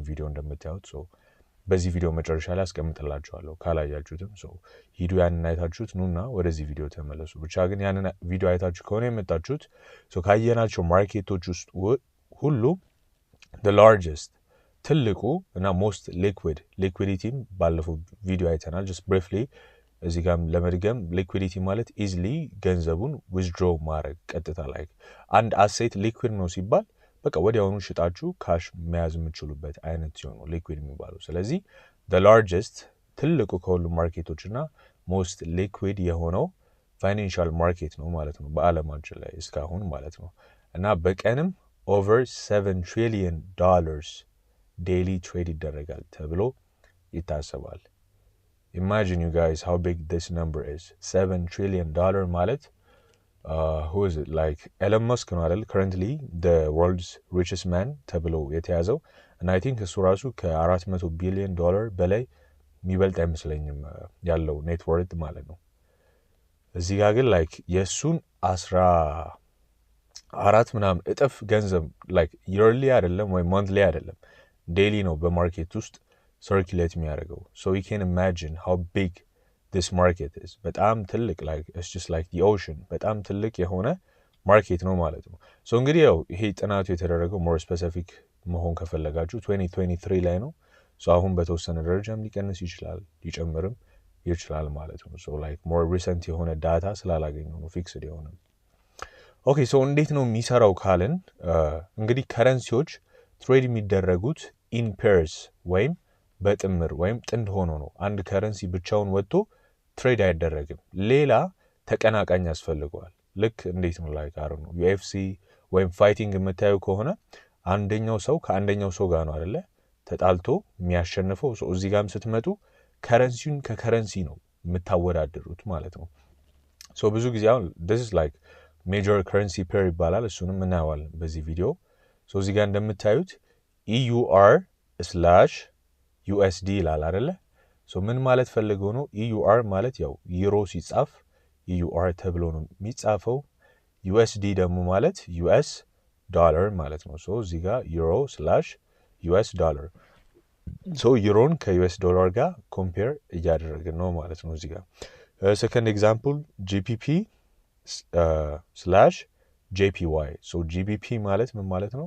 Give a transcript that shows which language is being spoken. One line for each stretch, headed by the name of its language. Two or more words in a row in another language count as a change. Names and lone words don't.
Amharic: ቪዲዮ እንደምታዩት በዚህ ቪዲዮ መጨረሻ ላይ አስቀምጥላችኋለሁ። ካላያችሁትም ሂዱ ያንን አይታችሁት ኑና ወደዚህ ቪዲዮ ተመለሱ። ብቻ ግን ያንን ቪዲዮ አይታችሁ ከሆነ የመጣችሁት ካየናቸው ማርኬቶች ውስጥ ሁሉ
English: the largest
Amharic: ትልቁ እና
English: most liquidity
Amharic: ባለፈው ቪዲዮ አይተናል።
English: just briefly
Amharic: እዚህ ጋር ለመድገም ሊኩዊዲቲ ማለት ኢዝሊ ገንዘቡን ዊዝድሮ ማድረግ ቀጥታ አንድ አሴት ሊኩዊድ ነው ሲባል በቃ ወዲያውኑ ሽጣችሁ ካሽ መያዝ የምትችሉበት አይነት ሲሆን ነው ሊኩዊድ የሚባለው። ስለዚህ
English: the largest
Amharic: ትልቁ ከሁሉ ማርኬቶች እና
English: most liquid
Amharic: የሆነው
English: financial market
Amharic: ነው ማለት ነው በአለማችን ላይ እስካሁን ማለት ነው። እና በቀንም
English: over $7 trillion daily trade
Amharic: ይደረጋል ተብሎ ይታሰባል።
English: Imagine you guys how big this number is. $7 trillion ማለት who is it?
Amharic: Elon Musk ነው አይደል?
English: Currently the world's richest man
Amharic: ተብሎ የተያዘው እና
English: I think
Amharic: እሱ ራሱ $400 billion በላይ የሚበልጥ አይመስለኝም ያለው ኔትወርት ማለት ነው። እዚህ ጋር ግን የእሱን 14 ምናምን እጥፍ ገንዘብ yearly አይደለም ወይም monthly አይደለም ዴይሊ ነው በማርኬት ውስጥ circulate የሚያደርገው።
English: So you can imagine how big this market is.
Amharic: በጣም ትልቅ
English: it's just like the ocean
Amharic: በጣም ትልቅ የሆነ ማርኬት ነው ማለት ነው። እንግዲህ ያው ይሄ ጥናቱ የተደረገው
English: more specific
Amharic: መሆን ከፈለጋችሁ 2023 ላይ ነው። አሁን በተወሰነ ደረጃም ሊቀንስ ይችላል ሊጨምርም ይችላል ማለት ነው።
English: more recent
Amharic: የሆነ ዳታ ስላላገኘው ነው ፊክስድ የሆነ። ኦኬ እንዴት ነው የሚሰራው ካልን እንግዲህ ከረንሲዎች ትሬድ የሚደረጉት
English: in pairs
Amharic: ወይም በጥምር ወይም ጥንድ ሆኖ ነው። አንድ ከረንሲ ብቻውን ወጥቶ ትሬድ አይደረግም። ሌላ ተቀናቃኝ ያስፈልገዋል። ልክ እንዴት ነው ነው UFC ወይም ፋይቲንግ የምታዩ ከሆነ አንደኛው ሰው ከአንደኛው ሰው ጋር ነው አይደለ ተጣልቶ የሚያሸንፈው። እዚህ ጋርም ስትመጡ ከረንሲውን ከከረንሲ ነው የምታወዳደሩት ማለት ነው። ብዙ ጊዜ አሁን
English: this is major currency pair
Amharic: ይባላል። እሱንም እናየዋለን በዚህ ቪዲዮ። እዚህ ጋር እንደምታዩት EUR/USD ይላል አይደለ? ምን ማለት ፈልገው ነው? EUR ማለት ያው ዩሮ ሲጻፍ EUR ተብሎ ነው የሚጻፈው። USD ደግሞ ማለት US ዶላር ማለት ነው። እዚህ ጋር euro/US ዶላር ዩሮን ከዩኤስ ዶላር ጋር ኮምፔር እያደረግን ነው ማለት ነው። እዚህ ጋር
English: second example
Amharic: GBP/JPY GBP ማለት ምን ማለት ነው?